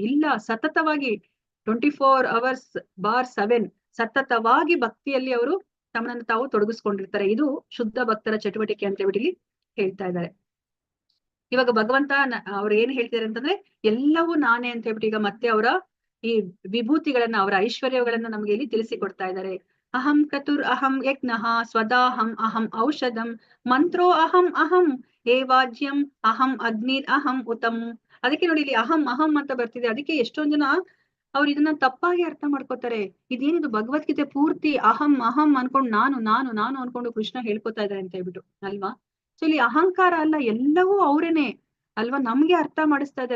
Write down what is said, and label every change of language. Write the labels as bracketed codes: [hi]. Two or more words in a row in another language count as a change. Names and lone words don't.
[kn] ಇಲ್ಲ, ಸತತವಾಗಿ 24 hours/7 ಸತತವಾಗಿ ಭಕ್ತಿಯಲ್ಲಿ ಅವರು ತಮ್ಮನ್ನು ತಾವು ತೊಡಗಿಸ್ಕೊಂಡಿರ್ತಾರೆ. ಇದು ಶುದ್ಧ ಭಕ್ತರ ಚಟುವಟಿಕೆ ಅಂತ ಹೇಳ್ಬಿಟ್ಟು ಇಲ್ಲಿ ಹೇಳ್ತಾ ಇದ್ದಾರೆ. ಇವಾಗ ಭಗವಂತ ಅವ್ರು ಏನ್ ಹೇಳ್ತಿದ್ದಾರೆ ಅಂತಂದ್ರೆ ಎಲ್ಲವೂ ನಾನೇ ಅಂತ ಹೇಳ್ಬಿಟ್ಟು ಈಗ ಮತ್ತೆ ಅವರ ಈ ವಿಭೂತಿಗಳನ್ನ, ಅವರ ಐಶ್ವರ್ಯಗಳನ್ನ ನಮ್ಗೆ ಇಲ್ಲಿ ತಿಳಿಸಿಕೊಡ್ತಾ ಇದ್ದಾರೆ. [sa] ಅಹಂ ಕ್ರತುರ್ ಅಹಂ ಯಜ್ಞಃ ಸ್ವದಾಹಂ ಅಹಂ ಔಷಧಂ ಮಂತ್ರೋ ಅಹಂ ಏವಾಜ್ಯಂ ಅಹಂ ಅಗ್ನಿರ್ ಅಹಂ ಉತಂ. [kn] ಅದಕ್ಕೆ ನೋಡಿ ಇಲ್ಲಿ ಅಹಂ ಅಂತ ಬರ್ತಿದೆ. ಅದಕ್ಕೆ ಎಷ್ಟೊಂದ್ ಜನ ಅವ್ರು ಇದನ್ನ ತಪ್ಪಾಗಿ ಅರ್ಥ ಮಾಡ್ಕೋತಾರೆ. ಇದೇನಿದು ಭಗವದ್ಗೀತೆ ಪೂರ್ತಿ ಅಹಂ ಅನ್ಕೊಂಡು ನಾನು ಅನ್ಕೊಂಡು ಕೃಷ್ಣ ಹೇಳ್ಕೊತಾ ಇದ್ದಾರೆ ಅಂತ ಹೇಳ್ಬಿಟ್ಟು ಅಲ್ವಾ. ಸೊ ಇಲ್ಲಿ ಅಹಂಕಾರ ಅಲ್ಲ, ಎಲ್ಲವೂ ಅವ್ರೇನೆ ಅಲ್ವಾ, ನಮ್ಗೆ ಅರ್ಥ ಮಾಡಿಸ್ತಾ ಇದ್ದಾರೆ.